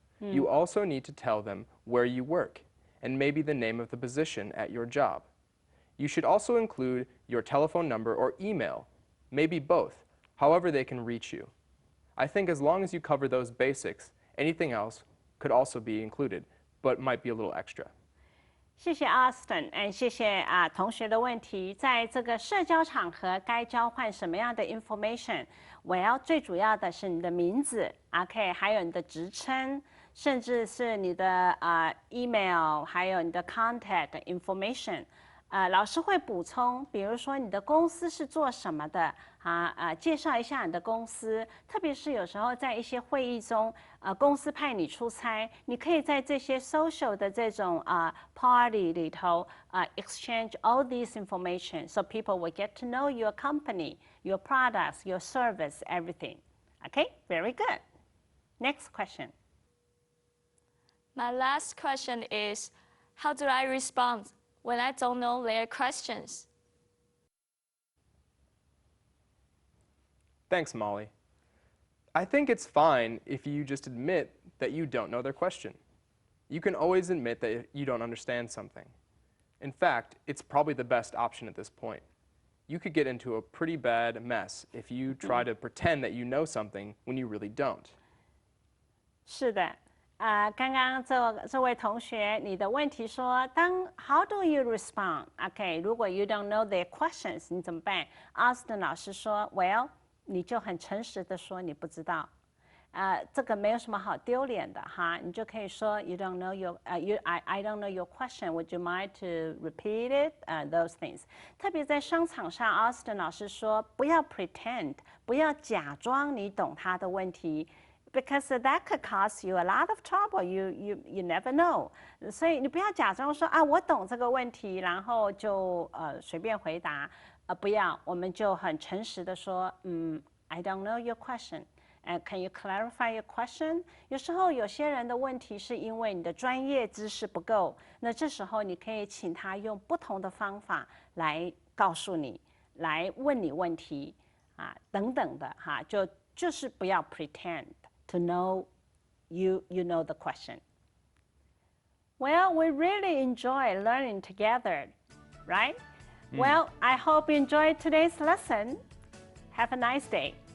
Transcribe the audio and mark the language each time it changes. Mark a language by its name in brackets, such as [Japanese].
[English] You also need to tell them where you work and maybe the name of the position at your job. You should also include your telephone number or email, maybe both, however they can reach you. I think as long as you cover those basics, anything else could also be included, but might be a little extra. [Chinese] 谢谢 Austin， 谢谢同学的问题。在这个社交场合，该交换什么样的 information？我要最主要的是你的名字 ，OK， 还有你的职称，甚至是你的email， 还有你的 contact information。老师会补充，比如说你的公司是做什么的介绍一下你的公司，特别是有时候在一些会议中，公司派你出差，你可以在这些 social 的这种party 里头 [English] exchange all these information, so people will get to know your company, your products, your service, everything. Okay, very good. Next question. My last question is, how do I respond when I don't know their questions? Thanks, Molly. I think it's fine if you just admit that you don't know their question. You can always admit that you don't understand something. In fact, it's probably the best option at this point. You could get into a pretty bad mess if you try to pretend that you know something when you really don't. [Chinese] 是的。刚刚这位同学，你的问题说， [English] How do you respond? [Chinese] OK， 如果 [English] you don't know their questions， [Chinese] 你怎么办 ？Austin 老师说 ，Well， 你就很诚实的说你不知道。这个没有什么好丢脸的哈，你就可以说 [English] You don't know I don't know your question. Would you mind to repeat it? Those things. [Chinese] 特别在商场上 ，Austin 老师说，不要 pretend， 不要假装你懂他的问题。 [English] Because that could cause you a lot of trouble. You never know. [Chinese] 所以你不要假装说我懂这个问题，然后就随便回答。不要，我们就很诚实的说 [English] I don't know your question. Can you clarify your question? [Chinese] 有时候有些人的问题是因为你的专业知识不够，那这时候你可以请他用不同的方法来告诉你，来问你问题等等的就是不要 [English] pretend to know you know the question. Well, we really enjoy learning together, right? Well, I hope you enjoyed today's lesson. Have a nice day.